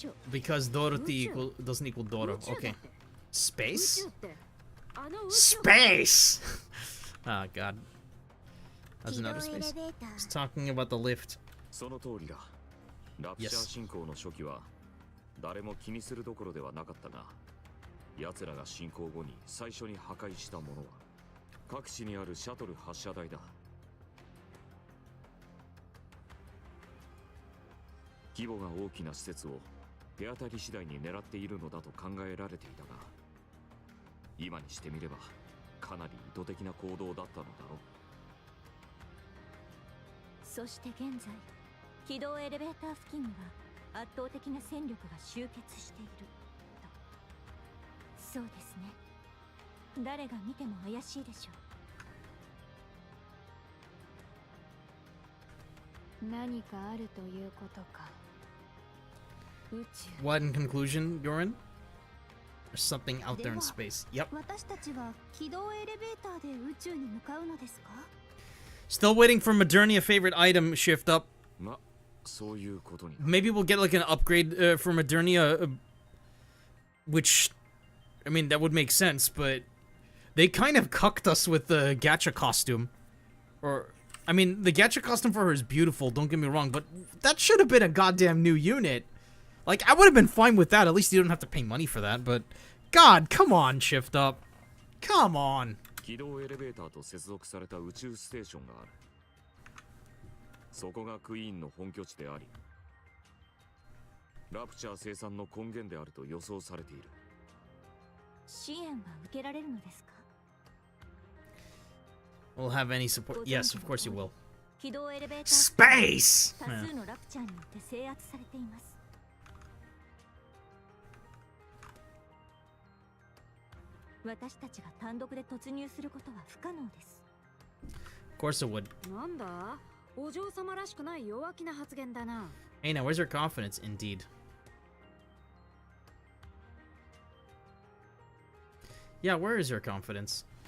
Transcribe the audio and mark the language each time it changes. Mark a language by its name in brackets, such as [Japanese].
[English] Because Dorothy doesn't equal Doro. Okay. Space? Space! Oh, God. That's another space. It's talking about the lift. [Japanese] その通りだ。ラプチャー進行の初期は誰も気にするどころではなかったが、奴らが進行後に最初に破壊したものは各地にあるシャトル発射台だ。規模が大きな施設を手当たり次第に狙っているのだと考えられていたが、今にしてみればかなり意図的な行動だったのだろう。そして現在、軌道エレベーター付近には圧倒的な戦力が集結していると。そうですね。誰が見ても怪しいでしょう。何かあるということか。宇宙。 [English] What in conclusion, Yorin? There's something out there in space. Yep. [Japanese] 私たちは軌道エレベーターで宇宙に向かうのですか? [English] Still waiting for Modernia favorite item shift up. [Japanese] ま、そういうことに。 [English] Maybe we'll get like an upgrade for Modernia, which, I mean, that would make sense, but they kind of cucked us with the gacha costume. Or, I mean, the gacha costume for her is beautiful, don't get me wrong, but that should have been a goddamn new unit. Like, I would have been fine with that. At least you don't have to pay money for that, but God, come on, shift up. Come on. [Japanese] 軌道エレベーターと接続された宇宙ステーションがある。そこがクイーンの本拠地であり、ラプチャー生産の根源であると予想されている。支援は受けられるのですか? [English] We'll have any support. Yes, of course you will. [Japanese] 軌道エレベーター [English] Space! [Japanese] 多数のラプチャーによって制圧されています。私たちが単独で突入することは不可能です。 [English] Of course it would. [Japanese] なんだ、お嬢様らしくない弱気な発言だな。 [English] Hey, now where's your confidence? Indeed. Yeah, where is your confidence?